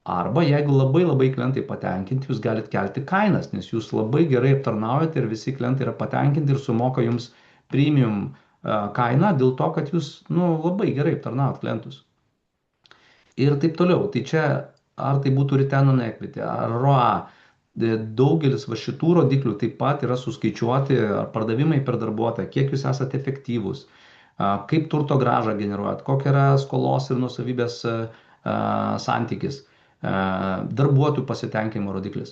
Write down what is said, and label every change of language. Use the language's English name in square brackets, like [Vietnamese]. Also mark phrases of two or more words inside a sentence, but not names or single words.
[Lithuanian] Arba jeigu labai labai klientai patenkinti, jūs galite kelti kainas, nes jūs labai gerai aptarnaujate ir visi klientai yra patenkinti ir sumoka jums premium kainą dėl to, kad jūs labai gerai aptarnaujat klientus. Ir taip toliau. Tai čia ar tai būtų [English] return on equity, [Lithuanian] ar ROA, daugelis va šitų rodiklių taip pat yra suskaičiuoti, ar pardavimai per darbuotoją, kiek jūs esate efektyvūs, kaip turto gražą generuojat, kokia yra skolos ir nusavybės santykis, darbuotojų pasitenkinimo rodiklis.